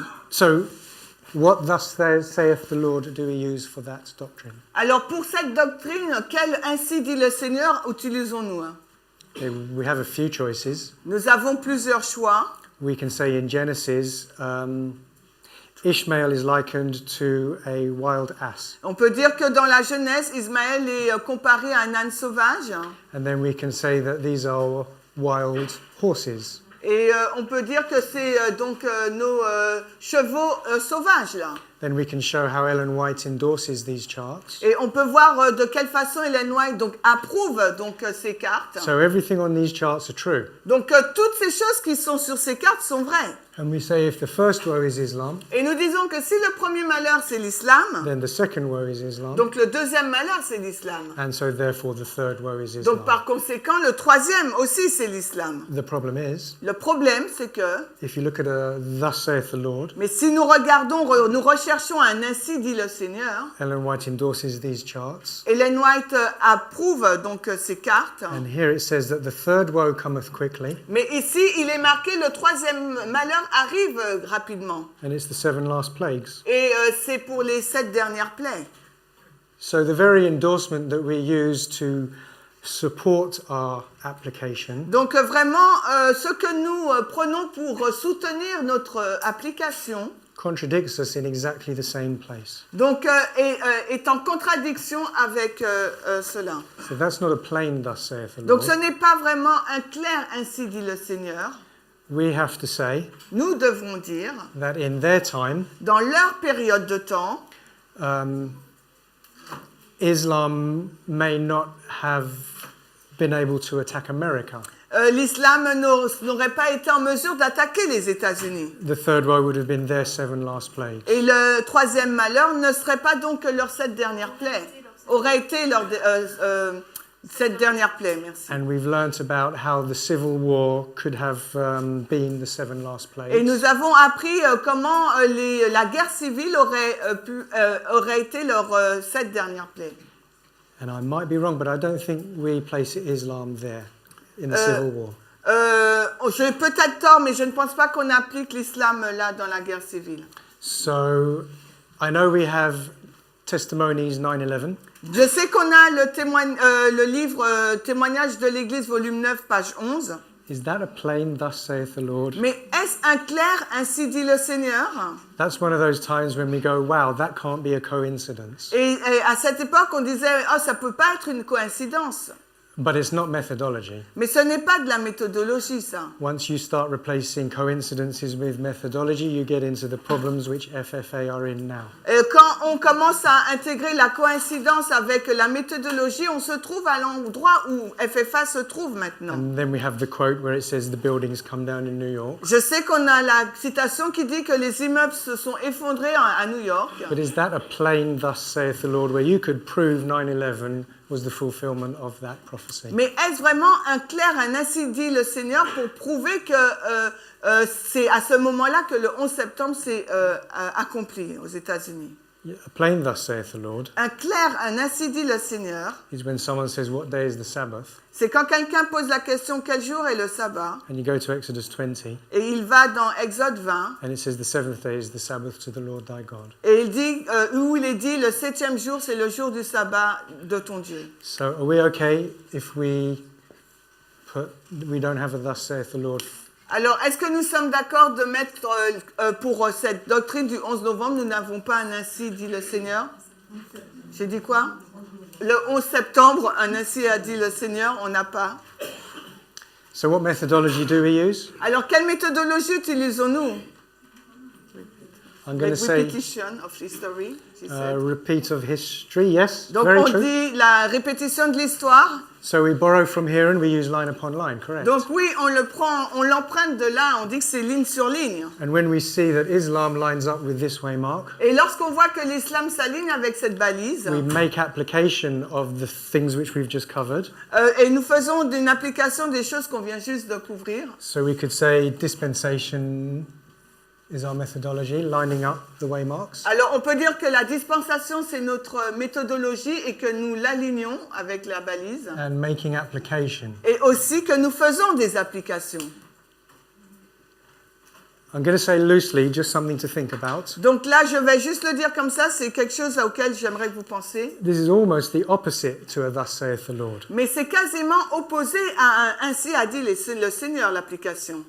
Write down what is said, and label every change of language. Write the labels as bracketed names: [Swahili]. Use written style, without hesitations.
[English] So what thus saith the Lord do we use for that doctrine? [French] Alors pour cette doctrine, quel ainsi dit le Seigneur utilisons-nous? [English] We have a few choices. [French] Nous avons plusieurs choix. [English] We can say in Genesis, Ishmael is likened to a wild ass. [French] On peut dire que dans la Genèse, Ismaël est comparé à un âne sauvage. [English] And then we can say that these are wild horses. [French] Et on peut dire que c'est donc nos chevaux sauvages là. [English] Then we can show how Ellen White endorses these charts. [French] Et on peut voir de quelle façon Ellen White donc approuve donc ces cartes. [English] So everything on these charts are true. [French] Donc toutes ces choses qui sont sur ces cartes sont vraies. [English] And we say if the first woe is Islam, [French] Et nous disons que si le premier malheur c'est l'islam, [English] then the second woe is Islam. [French] donc le deuxième malheur c'est l'islam. [English] And so therefore the third woe is Islam. [French] Donc par conséquent le troisième aussi c'est l'islam. [English] The problem is, [French] Le problème c'est que, [English] if you look at a thus saith the Lord, [French] mais si nous regardons, nous recherchons un ainsi dit le Seigneur, [English] Ellen White endorses these charts. [French] Ellen White approuve donc ces cartes. [English] And here it says that the third woe cometh quickly, [French] Mais ici il est marqué le troisième malheur arrive rapidement. [English] and it's the 7 last plagues. [French] Et c'est pour les 7 dernières plaies. [English] So the very endorsement that we use to support our application [French] Donc vraiment, ce que nous prenons pour soutenir notre application, [English] contradicts us in exactly the same place. [French] donc est en contradiction avec cela. [English] So that's not a plain thus saith the [French] Donc [English] Lord. [French] ce n'est pas vraiment un clair ainsi dit le Seigneur. [English] We have to say [French] Nous devons dire, [English] that in their time, [French] dans leur période de temps, [English] Islam may not have been able to attack America. [French] l'islam n'aurait pas été en mesure d'attaquer les États-Unis. [English] The third woe would have been their 7 last plagues. [French] Et le troisième malheur ne serait pas donc leurs 7 dernières plaies. Aurait été leur 7 dernières plaies, merci. [English] And we've learnt about how the civil war could have been the 7 last [French] Et [English] plagues. [French] nous avons appris comment la guerre civile aurait été leurs 7 dernières plaies. [English] And I might be wrong, but I don't think we place Islam there in the civil war. [French] J'ai peut-être tort, mais je ne pense pas qu'on applique l'islam là dans la guerre civile. [English] So I know we have Testimonies 9/11. [French] Je sais qu'on a le livre Témoignage de l'Église, volume 9, page 11. [English] Is that a plain thus saith the Lord? [French] Mais est-ce un clair ainsi dit le Seigneur? [English] That's one of those times when we go, wow, that can't be a coincidence. [French] Et à cette époque, on disait, oh, ça peut pas être une coïncidence. [English] But it's not methodology. [French] Mais ce n'est pas de la méthodologie, ça. [English] Once you start replacing coincidences with methodology, you get into the problems which FFA are in now. [French] Quand on commence à intégrer la coïncidence avec la méthodologie, on se trouve à l'endroit où FFA se trouve maintenant. [English] And then we have the quote where it says the buildings come down in New York. [French] Je sais qu'on a la citation qui dit que les immeubles se sont effondrés à New York. [English] But is that a plain thus saith the Lord where you could prove 9/11 was the fulfillment of that prophecy? [French] Mais est-ce vraiment un clair, un ainsi dit le Seigneur pour prouver que c'est à ce moment-là que le 11 septembre s'est accompli aux États-Unis? [English] Yeah, a plain thus saith the Lord [French] Un clair, un ainsi dit le Seigneur, [English] is when someone says, what day is the Sabbath? [French] c'est quand quelqu'un pose la question quel jour est le sabbat, [English] And you go to Exodus 20 [French] et il va dans Exode 20, [English] and it says the seventh day is the Sabbath to the Lord thy God. [French] et il dit, où il est dit le 7e jour c'est le jour du sabbat de ton Dieu. [English] So are we okay if we don't have a thus saith the Lord? [French] Alors, est-ce que nous sommes d'accord de mettre pour cette doctrine du 11 novembre, nous n'avons pas un ainsi dit le Seigneur? J'ai dit quoi? Le 11 septembre, un ainsi a dit le Seigneur, on n'a pas. [English] So what methodology do we use? [French] Alors, quelle méthodologie utilisons-nous? [English] I'm going to Like say repetition of history, she said. repeat of history, yes, [French] Donc, [English] very [French] on [English] true. [French] dit la répétition de l'histoire. [English] So we borrow from here and we use line upon line, correct? [French] Donc, oui, on le prend, on l'emprunte de là, on dit que c'est ligne sur ligne. [English] And when we see that Islam lines up with this way mark, [French] Et lorsqu'on voit que l'islam s'aligne avec cette balise, [English] we make application of the things which we've just covered. [French] et nous faisons une application des choses qu'on vient juste de couvrir. [English] So we could say dispensation is our methodology, lining up the way marks. [French] Alors, on peut dire que la dispensation, c'est notre méthodologie et que nous l'alignons avec la balise. [English] And making application. [French] Et aussi que nous faisons des applications. [English] I'm going to say loosely, just something to think about. [French] Donc là, je vais juste le dire comme ça, c'est quelque chose auquel j'aimerais que vous pensiez. [English] This is almost the opposite to a thus saith the Lord. [French] Mais c'est quasiment opposé à un ainsi a dit le Seigneur, l'application.